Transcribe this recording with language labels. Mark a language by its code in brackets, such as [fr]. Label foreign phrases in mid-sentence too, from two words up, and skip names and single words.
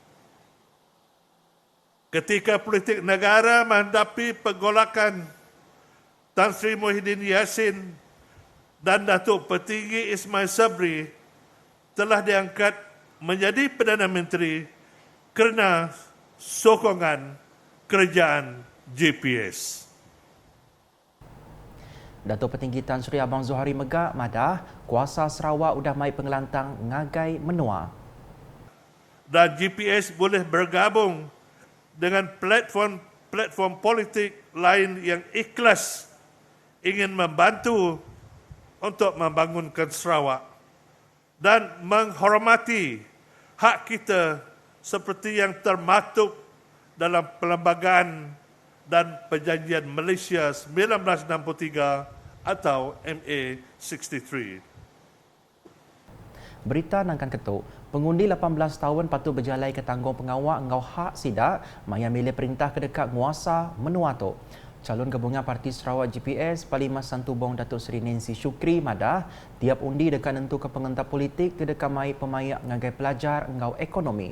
[ms] Ketika politik negara menghadapi pergolakan Tan Sri Muhyiddin Yassin dan Datuk Petinggi Ismail Sabri telah diangkat menjadi Perdana Menteri kerana sokongan kerajaan GPS. [iba] Datuk Petinggi Tan Sri Abang Zohari Megak madah kuasa Sarawak udah mai pengelantang ngagai menua. [ms] Dan GPS boleh bergabung dengan platform politik lain yang ikhlas ingin membantu untuk membangunkan Sarawak dan menghormati hak kita seperti yang termaktub dalam Perlembagaan dan Perjanjian Malaysia 1963 atau MA 63. [iba] Berita nangkan ketuk, pengundi 18 tahun patut berjalai ke tanggung pengawal ngau hak sidak maya milih perintah kedekat nguasa menua tu. Calon gabungan Parti Sarawak GPS Parlimen Santubong Datuk Seri Nancy Shukri madah tiap undi dekat nentu ke pengentar politik kedekat mai pemayak ngagai pelajar ngau ekonomi.